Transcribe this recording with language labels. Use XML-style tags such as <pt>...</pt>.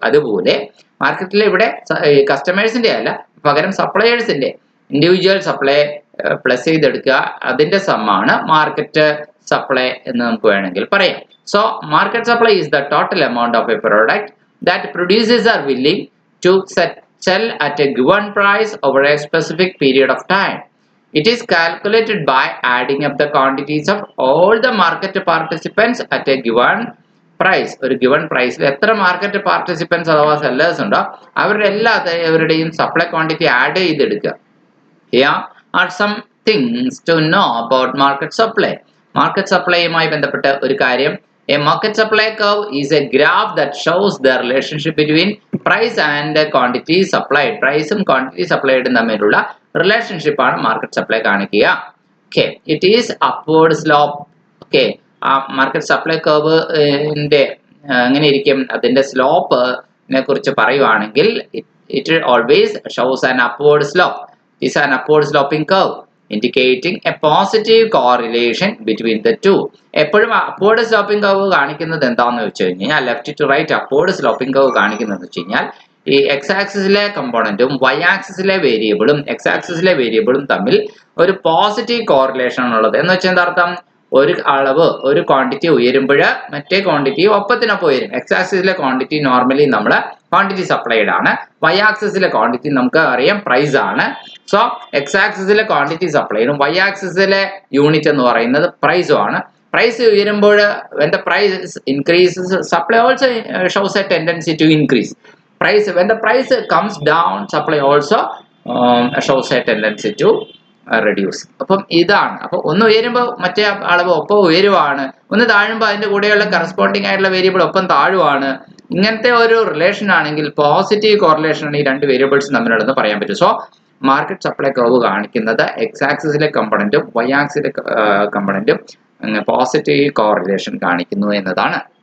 <ml>അതുപോലെ മാർക്കറ്റിൽ ഇവിടെ കസ്റ്റമേഴ്സിന്റെ അല്ല, പകരം സപ്ലയേഴ്സിന്റെ ഇൻഡിവിജ്വൽ സപ്ലൈ പ്ലസ് ചെയ്തെടുക്കുക, അതിന്റെ സമ്മാണ് മാർക്കറ്റ് സപ്ലൈ എന്ന് നമുക്ക് വേണമെങ്കിൽ പറയാം.</ml> <en>So market supply is the total amount of a product that producers are willing to sell at a given price over a specific period of time. It is calculated by adding up the quantities of all the market participants at a given price.</en> <ml>ഒരു given price എത്ര market participants അഥവാ sellers ഉണ്ടോ അവരുടെയും supply quantity add ചെയ്തെടുക്കുക.</ml> <en>Here are some things to know about market supply.</en> <ml>Market സപ്ലൈയുമായി ബന്ധപ്പെട്ട ഒരു കാര്യം,</ml> <en>a market supply curve is a graph that shows the relationship between price and quantity supplied.</en> <ml>പ്രൈസും quantity സപ്ലൈഡും തമ്മിലുള്ള relationship ആണ് market supply കാണിക്കുക.</ml> <en>Okay, it is upward slope. Okay,</en> <ml>ആ market supply കർവിന്റെ എങ്ങനെ ഇരിക്കും, അതിന്റെ സ്ലോപ്പിനെ കുറിച്ച് പറയുവാണെങ്കിൽ</ml> <en>it always shows an upward slope. It is an upward sloping curve indicating a positive correlation between the two.</en> <ml>എപ്പോഴും upward sloping curve കാണിക്കുന്നത് എന്താണെന്ന് വെച്ച് കഴിഞ്ഞാൽ, left to right upward sloping curve കാണിക്കുന്നത് വെച്ച് കഴിഞ്ഞാൽ ഈ എക്സ് ആക്സിസിലെ കമ്പോണന്റും വൈ ആക്സിസിലെ വേരിയബിളും തമ്മിൽ ഒരു പോസിറ്റീവ് കോറിലേഷൻ ആണുള്ളത്. എന്ന് വെച്ചാൽ എന്താ അർത്ഥം, ഒരു അളവ് ഒരു ക്വാണ്ടിറ്റി ഉയരുമ്പോൾ മറ്റേ ക്വാണ്ടിറ്റി ഒപ്പത്തിനൊപ്പം ഉയരും. എക്സ് ആക്സിസിലെ ക്വാണ്ടിറ്റി നോർമലി നമ്മൾ ക്വാണ്ടിറ്റി സപ്ലൈഡ് ആണ്, വൈ ആക്സിസിലെ ക്വാണ്ടിറ്റി നമുക്ക് അറിയാം പ്രൈസ് ആണ്. So X ആക്സിസിലെ quantity സപ്ലൈഡും Y ആക്സിസിലെ unit എന്ന് പറയുന്നത് പ്രൈസും ആണ്. പ്രൈസ് ഉയരുമ്പോൾ</ml> <en>when the price increases, supply also shows a tendency to increase. When the price comes down, supply also shows a tendency to reduce.</en> <ml>അപ്പം ഇതാണ്. അപ്പോൾ ഒന്ന് ഉയരുമ്പോൾ മറ്റേ അളവ് ഒപ്പം ഉയരുവാണ്, ഒന്ന് താഴുമ്പോൾ അതിന്റെ കൂടെയുള്ള കറസ്പോണ്ടിങ് ആയിട്ടുള്ള വേരിയബിൾ ഒപ്പം താഴുവാണ്. ഇങ്ങനത്തെ ഒരു റിലേഷൻ ആണെങ്കിൽ പോസിറ്റീവ് കോറിലേഷൻ ആണ് ഈ രണ്ട് വേരിയബിൾസ് തമ്മിലുള്ളതെന്ന് പറയാൻ പറ്റും. സോ മാർക്കറ്റ് സപ്ലൈ കർവ് കാണിക്കുന്നത് എക്സ് ആക്സിസിലെ കമ്പോണന്റും വൈ ആക്സിസിലെ കമ്പോണന്റും പോസിറ്റീവ് കോറിലേഷൻ കാണിക്കുന്നു എന്നതാണ്.</ml>